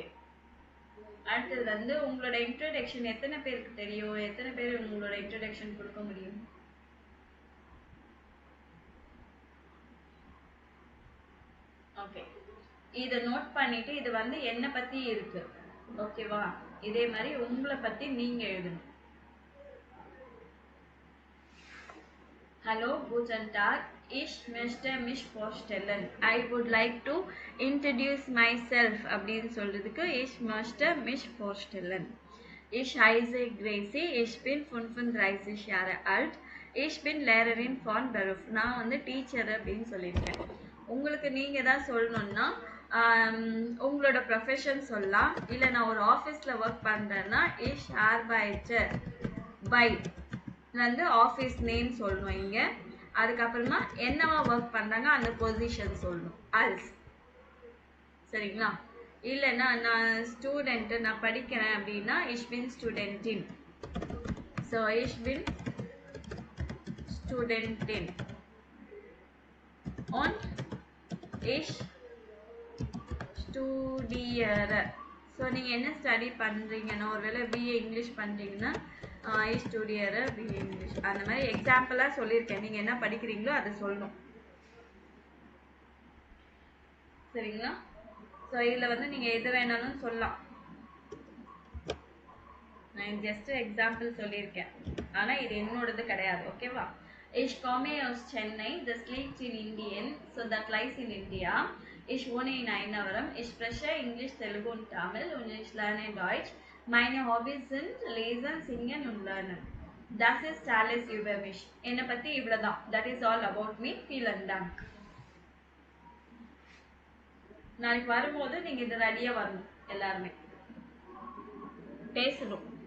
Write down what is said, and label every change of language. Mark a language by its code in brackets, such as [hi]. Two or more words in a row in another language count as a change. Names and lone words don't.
[ta] அடுத்தது வந்து உங்களோட இன்ட்ரோடக்ஷன் எத்தனை பேருக்கு தெரியும்? எத்தனை பேர் உங்களோட இன்ட்ரோடக்ஷன் கொடுக்க முடியும்? ஓகே. இதை நோட் பண்ணிட்டு இது வந்து என்னை பற்றி இருக்கு, ஓகேவா? இதே மாதிரி உங்களை பற்றி நீங்கள் எழுதணும். [de] Hallo, guten Tag. Ich möchte mich vorstellen. [en] I would like to introduce myself. [ta] அப்படின்னு சொல்றதுக்கு [de] ich möchte mich vorstellen. Ich heiße Gracie. Ich bin 35 Jahre alt. Ich bin Lehrerin von Beruf. [ta] நான் வந்து டீச்சர் அப்படின்னு சொல்லியிருக்கேன். உங்களுக்கு நீங்கள் தான் சொல்லணும்னா உங்களோட ப்ரொஃபஷன் சொல்லலாம். இல்லை நான் ஒரு ஆஃபீஸில் ஒர்க் பண்ணுறேன்னா [de] ich arbeite by [ta] வந்து [en] office name [ta] சொல்லணும் இங்கே. அதுக்கப்புறமா என்னவா ஒர்க் பண்ணுறாங்க அந்த பொசிஷன் சொல்லணும் அல்ஸ். சரிங்களா? இல்லைன்னா நான் ஸ்டூடெண்ட்டு நான் படிக்கிறேன் அப்படின்னா [de] ich bin Studentin. So ich bin Studentin und ich studiere. [ta] ஸோ நீங்கள் என்ன ஸ்டடி பண்ணுறீங்கன்னா ஒருவேளை [en] BA English [ta] பண்ணுறீங்கன்னா [de] ich studiere [en] BA English [ta] அந்த மாதிரி எக்ஸாம்பிளாக சொல்லியிருக்கேன். நீங்கள் என்ன படிக்கிறீங்களோ அதை சொல்லணும். சரிங்களா? ஸோ இதில் வந்து நீங்கள் எது வேணாலும் சொல்லலாம். நான் [en] just example [ta] சொல்லியிருக்கேன், ஆனால் இது என்னோடது கிடையாது. ஓகேவா? [de] Ich komme aus Chennai, das liegt in Indien, [en] so that lies in India. [de] Ich wohne in Ainavaram. Ich spreche English, Telugu und Tamil und ich lerne Deutsch. Meine Hobbys sind Lesen, Singen und Lernen. Das ist alles über mich. [ta] என்னை பற்றி இவ்வளோதான். [en] That is all about me. [de] Vielen Dank. [ta] நாளைக்கு வரும்போது நீங்கள் இது ரெடியாக வரணும். எல்லாருமே பேசணும்.